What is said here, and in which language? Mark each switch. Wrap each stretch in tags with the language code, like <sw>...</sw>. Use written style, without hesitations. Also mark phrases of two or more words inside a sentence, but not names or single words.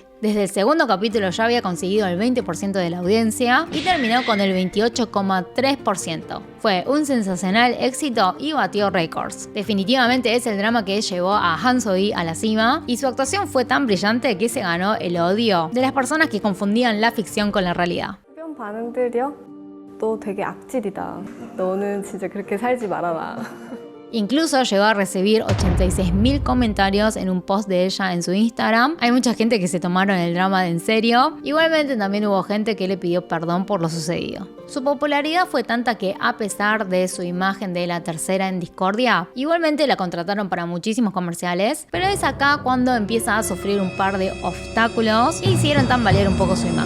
<es>Desde el segundo capítulo ya había conseguido el 20% de la audiencia y terminó con el 28,3%. Fue un sensacional éxito y batió récords. Definitivamente es el drama que llevó a Han So-hee a la cima, y su actuación fue tan brillante que se ganó el odio de las personas que confundían la ficción con la realidad.</es> <ko>주변 반응들이요? 너 되게 악질이다. 너는 진짜 그렇게 살지 말아라.</ko> <es>Incluso llegó a recibir 86.000 comentarios en un post de ella en su Instagram. Hay mucha gente que se tomaron el drama en serio. Igualmente también hubo gente que le pidió perdón por lo sucedido. Su popularidad fue tanta que, a pesar de su imagen de la tercera en discordia, igualmente la contrataron para muchísimos comerciales, pero es acá cuando empieza a sufrir un par de obstáculos y hicieron tambalear un poco su imagen.</es>